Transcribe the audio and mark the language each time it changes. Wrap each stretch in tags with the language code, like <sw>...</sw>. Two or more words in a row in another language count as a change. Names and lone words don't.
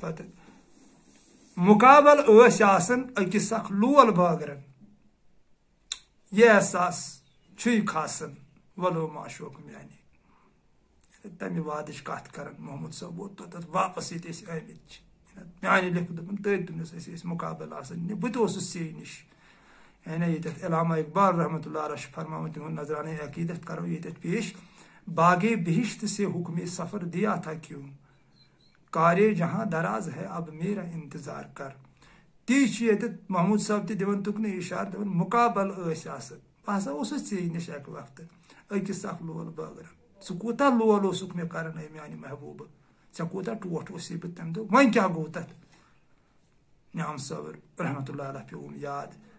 <ks>پتہٕ مُقابل ٲسۍ آسان أکِس اکھ لول بٲگرن یہِ احساس چھُے کھاسان ولو ما شوق میانہِ تمہِ وادٕچ کتھ کران محمود صٲب ووت توٚتتھ واپس ییٚتہِ أسۍ آمٕتۍ چھِ میانہِ لیٚکھٕ دوٚپُن تٔتھۍ دوٚپنس أسۍ مُقابل آسان بہٕ تہِ اوسُس ژے نِش یعنی ییٚتٮ۪تھ علامہ اقبال</ks> <ar>رحمۃ اللہ علیہ</ar> <ks>چھُ فرماوان تِہُنٛد نظرانہ عقیدت کرو ییٚتٮ۪تھ پیش</ks> <ur>باغے بہشت سے حکم سفر دیا تھا کیوں کارے جہاں دراز ہے اب میرا انتظار کر</ur> <ks>تی چھُ ییٚتٮ۪تھ محموٗد صٲب تہِ دِوان تُکنُے اِشارٕ دپان مُقابل ٲسۍ آسان بہٕ ہسا اوسُس ژے نِش اکہِ وقتہٕ أکِس اکھ لول بٲگرن ژٕ کوٗتاہ لول اوسُکھ مےٚ کران اے میانہِ محبوٗبہٕ ژےٚ کوٗتاہ ٹوٹھ اوسُے بہٕ تمہِ دۄہ وۄنۍ کیٛاہ گوٚو تتھ نعام صٲب</ks> <ar>رحمتہ اللہ علیہ</ar> <ks>پیوٚوُم یاد</ks>